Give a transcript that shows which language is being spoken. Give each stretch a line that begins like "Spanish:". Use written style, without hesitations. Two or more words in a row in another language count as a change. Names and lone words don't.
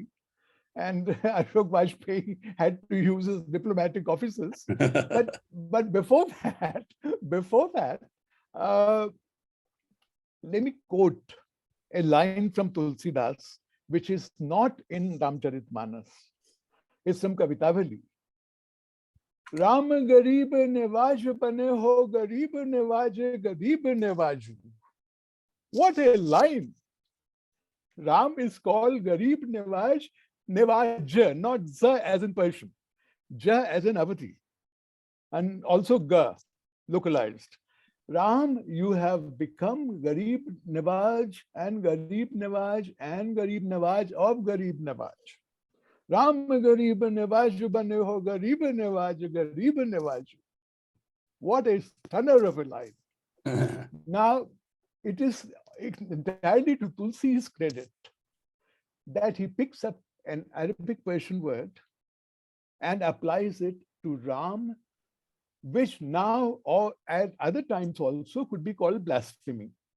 English: And Ashok Vajpayee had to use his diplomatic offices. but before that, let me quote a line from Tulsidas, which is not in Rāmcaritmānas. It's from Kavitavali.
Awadhi: राम गरीब नेवाज पने हो, गरीब नेवाजे, गरीब नेवाजु.
English: What a line! Ram is called Garib Nevaj, Nevaj, not za as in Persian, ja as in Awadhi, and also ga, localized. Ram, you have become Garib Nevaj and Garib Nevaj and Garib Nevaj of Garib Nevaj.
Awadhi: राम गरीब नेवाज बने हो, गरीब नेवाज, गरीब नेवाज.
English: What a stunner of a line. Now, it is entirely to Tulsi's credit that he picks up an Arabic Persian word and applies it to Ram, which now or at other times also could be called blasphemy.